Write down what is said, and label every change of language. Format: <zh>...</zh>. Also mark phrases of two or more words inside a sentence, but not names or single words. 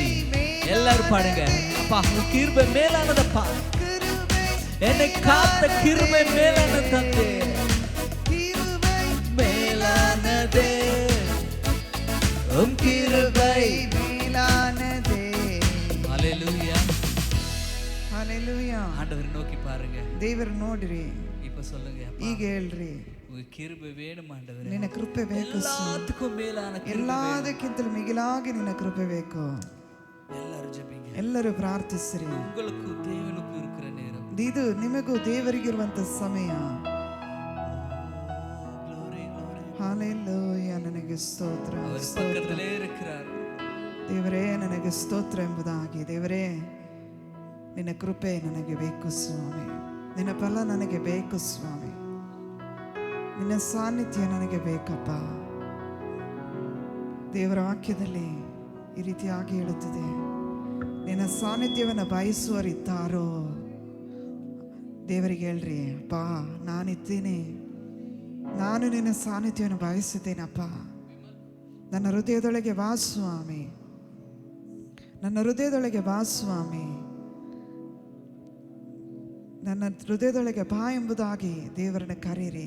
<ta>எல்லாரும் பாடுங்க, அப்பா உம் கிருபை மேலானதப்பா, என்னை காத்த கிருபை மேலான தந்தே, மேலானதே, உம் கிருபை மேலானதே. ஹல்லேலூயா.</ta> <en>Hallelujah.</en> <ta>ஆண்டவரை நோக்கி பாருங்க,</ta> <kn>ದೇವರ ನೋಡ್ರಿ,</kn> <ta>இப்ப சொல்லுங்க,</ta> <kn>ಈಗ ಹೇಳ್ರಿ,</kn> <ta>உங்க கிருபை வேணும் ஆண்டவரே,</ta> <kn>ನಿನ್ನ ಕೃಪೆ ಬೇಕು ಸ್ವಾಮಿ.</kn> <ta>எல்லாத்துக்கும் மேலான கிருபை வேணும்.</ta> <kn>ಎಲ್ಲದಕ್ಕಿಂತಲೂ ಮಿಗಿಲಾಗಿ ನಿನ್ನ ಕೃಪೆ ಬೇಕು.</kn> <ta>எல்லாரும் ஜெபிங்க,</ta> <kn>ಎಲ್ಲರೂ ಪ್ರಾರ್ಥಿಸ್ರಿ.</kn> <ta>உங்களுக்கு தேவனுக்கு இருக்கிற நேரம்,</ta> <kn>ಇದು ನಿಮಗೂ ದೇವರಿಗಿರುವಂತ ಸಮಯ.</kn> <en>Glory, glory.</en> <kn>ಹಾಲೆಲೂಯ. ನನಗೆ ಸ್ತೋತ್ರ,</kn> <ta>அவர்</ta> <kn>ಸ್ತೋತ್ರ.</kn> <ta>பக்கத்திலே இருக்கிறார்.</ta> <kn>ದೇವರೇ ನನಗೆ ಸ್ತೋತ್ರ ಎಂಬುದಾಗಿ, ದೇವರೇ ನಿನ್ನ ಕೃಪೆ ನನಗೆ ಬೇಕು ಸ್ವಾಮಿ, ನಿನ್ನ ಫಲ ನನಗೆ ಬೇಕು ಸ್ವಾಮಿ, ನಿನ್ನ ಸಾನ್ನಿಧ್ಯ ನನಗೆ ಬೇಕಪ್ಪ. ದೇವರ ವಾಕ್ಯದಲ್ಲಿ ಈ ರೀತಿಯಾಗಿ ಹೇಳುತ್ತದೆ, ನಿನ್ನ ಸಾನ್ನಿಧ್ಯವನ್ನು ಬಯಸುವರಿದ್ದಾರೋ, ದೇವರಿಗೆ ಹೇಳ್ರಿ, ಅಪ್ಪ ನಾನಿದ್ದೀನಿ, ನಾನು ನಿನ್ನ ಸಾನ್ನಿಧ್ಯವನ್ನು ಬಯಸುತ್ತೇನಪ್ಪ, ನನ್ನ ಹೃದಯದೊಳಗೆ ಬಾ ಸ್ವಾಮಿ, ನನ್ನ ಹೃದಯದೊಳಗೆ ಬಾ ಸ್ವಾಮಿ, ನನ್ನ ಹೃದಯದೊಳಗೆ ಬಾ ಎಂಬುದಾಗಿ ದೇವರನ್ನ ಕರೀರಿ.</kn>